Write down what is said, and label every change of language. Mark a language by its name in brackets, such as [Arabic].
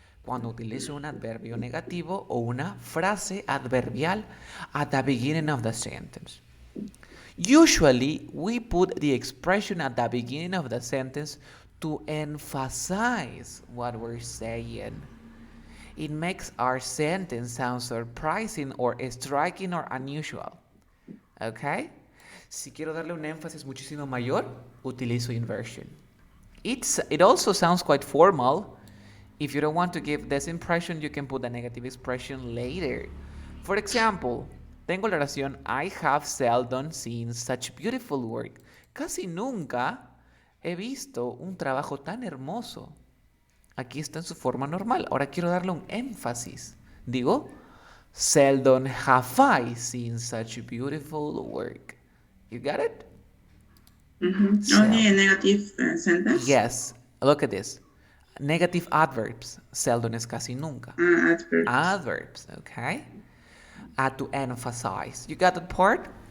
[Spanish] Cuando utilizo un adverbio negativo o una frase adverbial [English] at the beginning of the sentence. Usually, we put the expression at the beginning of the sentence to emphasize what we're saying. It makes our sentence sound surprising or striking or unusual. Okay? [Spanish] Si quiero darle un énfasis muchísimo mayor, utilizo inversion. [English] It also sounds quite formal. If you don't want to give this impression, you can put a negative expression later. For example, [Spanish] tengo la oración [English] I have seldom seen such beautiful work. [Spanish] Casi nunca he visto un trabajo tan hermoso. Aquí está en su forma normal. Ahora quiero darle un énfasis. Digo, [English] seldom have I seen such beautiful work. You got it? Only a negative sentence? Yes. Look at this. Negative adverbs. [Spanish] Seldom es casi nunca. [English] Adverbs. Adverbs, okay? To emphasize. You got that part?